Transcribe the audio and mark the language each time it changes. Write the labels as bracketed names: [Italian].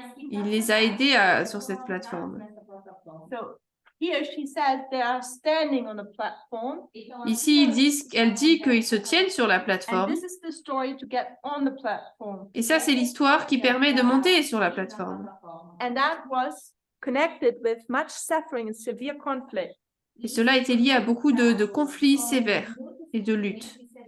[French] il les a aidés sur cette plateforme. [English] So here she says they are standing on a platform, [French] Ici, elle dit qu'ils se tiennent sur la [English] and [French] plateforme. [English] this is the story to get on the platform. [French] Et ça, c'est l'histoire qui permet de monter sur la plateforme. [English] And that was connected with much suffering and severe conflict. [French] Et cela était lié à beaucoup de conflits sévères et de luttes.